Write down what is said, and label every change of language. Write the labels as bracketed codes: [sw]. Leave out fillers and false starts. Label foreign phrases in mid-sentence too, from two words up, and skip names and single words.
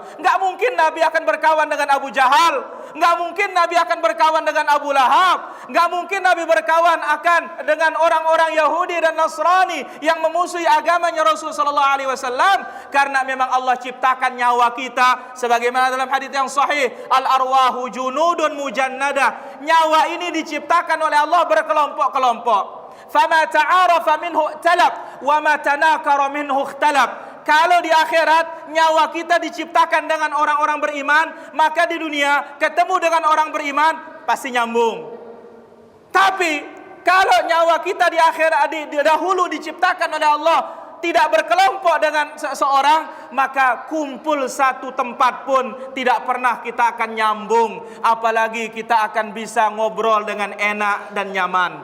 [id] Enggak mungkin Nabi akan berkawan dengan Abu Jahal, enggak mungkin Nabi akan berkawan dengan Abu Lahab, enggak mungkin Nabi berkawan akan dengan orang-orang Yahudi dan Nasrani yang memusuhi agamanya Rasul [ar] صلى الله عليه وسلم, [id] karena memang Allah ciptakan nyawa kita sebagaimana dalam hadis yang sahih, [ar] الأرواح جنود مجندة. [id] Nyawa ini diciptakan oleh Allah berkelompok-kelompok. [ar] فما تعارف منه طلب وما تناكر منه اختلب. [id] Kalau di akhirat nyawa kita diciptakan dengan orang-orang beriman, maka di dunia ketemu dengan orang beriman pasti nyambung. Tapi kalau nyawa kita di akhirat dahulu diciptakan oleh Allah tidak berkelompok dengan seseorang, maka kumpul satu tempat pun tidak pernah kita akan nyambung, apalagi kita akan bisa ngobrol dengan enak dan nyaman.